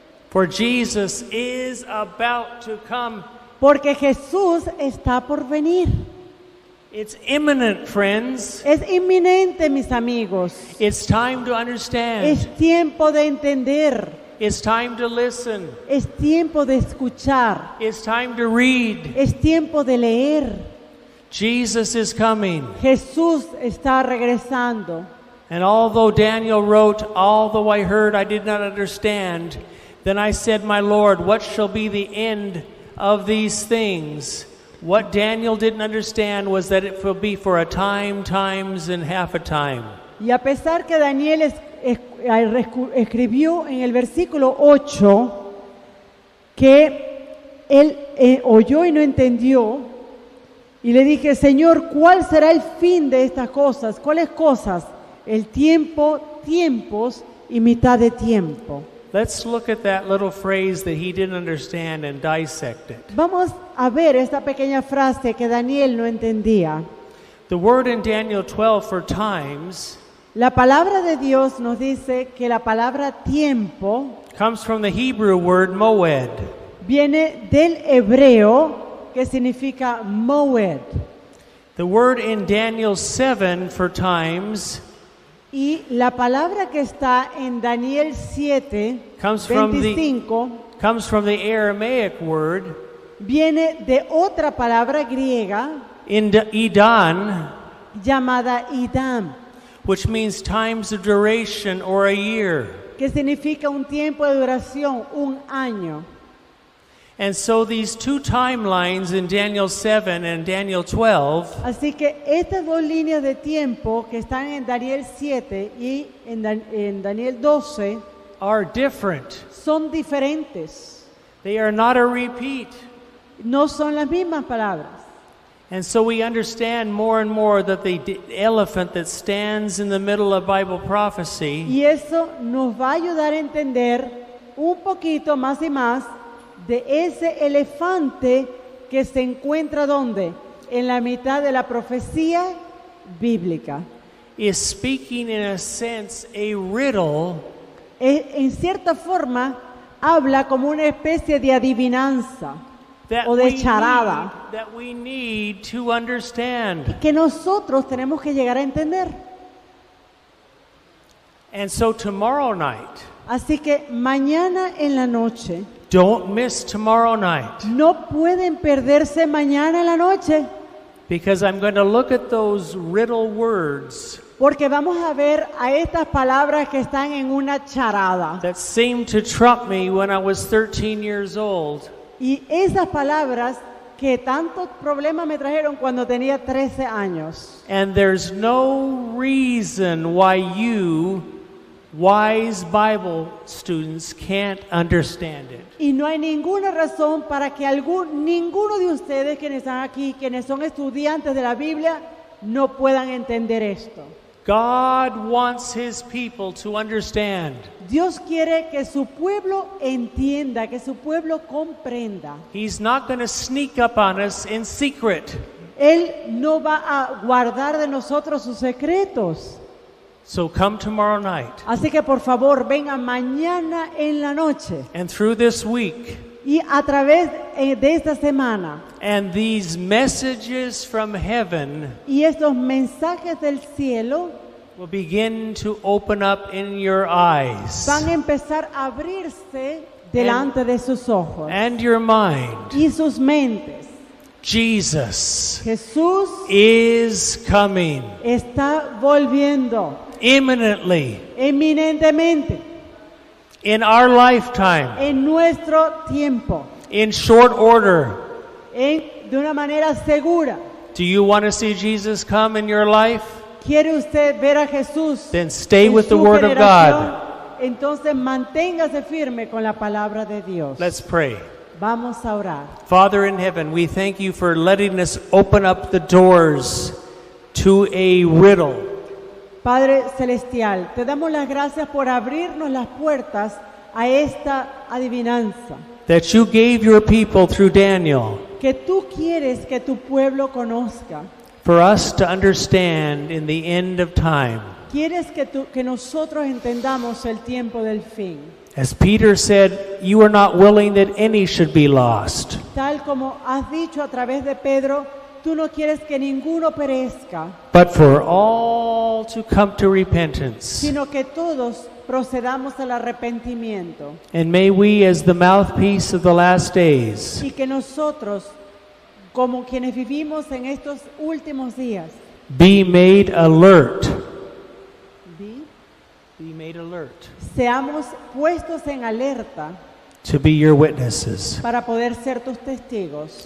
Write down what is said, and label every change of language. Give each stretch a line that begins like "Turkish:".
English: For Jesus is about to come.
Spanish: porque Jesús está por venir.
English: It's imminent, friends.
Spanish: Es inminente, mis amigos.
English: It's time to understand.
Spanish: Es tiempo de entender.
English: It's time to listen.
Spanish: Es tiempo de escuchar.
English: It's time to read.
Spanish: Es tiempo de leer.
English: Jesus is coming.
Spanish: Jesús está regresando.
English: And although Daniel wrote, although I heard, I did not understand, then I said, my Lord, what shall be the end of these things? What Daniel didn't understand was that it will be for a time, times, and half a time.
Spanish: Y a pesar que Daniel escribió en el versículo 8 que él oyó y no entendió, y le dije, Señor, ¿cuál será el fin de estas cosas? ¿Cuáles cosas? El tiempo, tiempos y mitad de tiempo.
English: Let's look at that little phrase that he didn't understand and dissect it.
Spanish: Vamos a ver esta pequeña frase que Daniel no entendía.
English: The word in Daniel 12 for times
Spanish: La palabra de Dios nos dice que la palabra tiempo
English: comes from the Hebrew word moed.
Spanish: viene del hebreo que significa moed.
English: The word in Daniel 7 for times
Spanish: Y la palabra que está en Daniel 7,
English: Comes from the-
Spanish: 25,
English: comes from the Aramaic word
Spanish: viene de otra palabra griega
English: Idan,
Spanish: llamada idam,
English: which means times of duration or a year.
Spanish: que significa un tiempo de duración, un año.
English: And so these two timelines in Daniel 7 and Daniel 12
Spanish: Así que estas dos líneas de tiempo que están en Daniel 7 y en Daniel 12
English: are different.
Spanish: son diferentes.
English: They are not a repeat.
Spanish: No son las mismas palabras.
English: And so we understand more and more that the elephant that stands in the middle of Bible prophecy
Spanish: Y eso nos va a ayudar a entender un poquito más y más de ese elefante que se encuentra ¿dónde? En la mitad de la profecía bíblica.
English: is speaking in a sense a riddle
Spanish: En cierta forma habla como una especie de adivinanza
English: that
Spanish: o
English: we
Spanish: de
English: need,
Spanish: charada
English: that we need to understand.
Spanish: que nosotros tenemos que llegar a entender.
English: And so tomorrow night,
Spanish: Así que mañana en la noche,
English: don't miss tomorrow night,
Spanish: no pueden perderse mañana en la noche,
English: because I'm going to look at those riddle words
Spanish: porque vamos a ver a estas palabras que están en una charada.
English: that seemed to trump me when I was 13 years old.
Spanish: Y esas palabras que tantos problemas me trajeron cuando tenía 13 años.
English: And there's no reason why you, wise Bible students, can't understand it.
Spanish: Y no hay ninguna razón para que ninguno de ustedes quienes están aquí, quienes son estudiantes de la Biblia, no puedan entender esto.
English: God wants His people to understand.
Spanish: Dios quiere que su pueblo entienda, que su pueblo comprenda.
English: He's not going to sneak up on us in secret.
Spanish: Él no va a guardar de nosotros sus secretos.
English: So come tomorrow night.
Spanish: Así que por favor, vengan mañana en la noche
English: And through this week,
Spanish: y a través de esta semana
English: and these messages from heaven
Spanish: y estos mensajes del cielo
English: will begin to open up in your eyes
Spanish: van a empezar a abrirse delante de sus ojos
English: and your mind.
Spanish: y sus mentes.
English: Jesus
Spanish: Jesús
English: is coming
Spanish: está volviendo
English: imminently
Spanish: eminentemente
English: in our lifetime,
Spanish: en nuestro tiempo,
English: in short order.
Spanish: de una manera segura.
English: Do you want to see Jesus come in your life?
Spanish: ¿Quiere usted ver a Jesús
English: Then stay
Spanish: en
English: with the
Spanish: su
English: Word of
Spanish: generación?
English: God.
Spanish: Entonces manténgase firme con la palabra de Dios.
English: Let's pray.
Spanish: Vamos a orar.
English: Father in heaven, we thank you for letting us open up the doors to a riddle.
Spanish: Padre Celestial, te damos las gracias por abrirnos las puertas a esta adivinanza
English: That you gave your people through Daniel
Spanish: que tú quieres que tu pueblo conozca.
English: for us to understand in the end of time.
Spanish: Quieres que nosotros entendamos el tiempo del fin.
English: As Peter said, you are not willing that any should be lost,
Spanish: Tal como has dicho a través de Pedro, tú no quieres que ninguno perezca,
English: but for all to come to repentance.
Spanish: sino que todos procedamos al arrepentimiento.
English: And may we, as the mouthpiece of the last days,
Spanish: Y que nosotros, como quienes vivimos en estos últimos días,
English: be made alert. Be made alert
Spanish: seamos puestos en alerta
English: to be your witnesses.
Spanish: para poder ser tus testigos.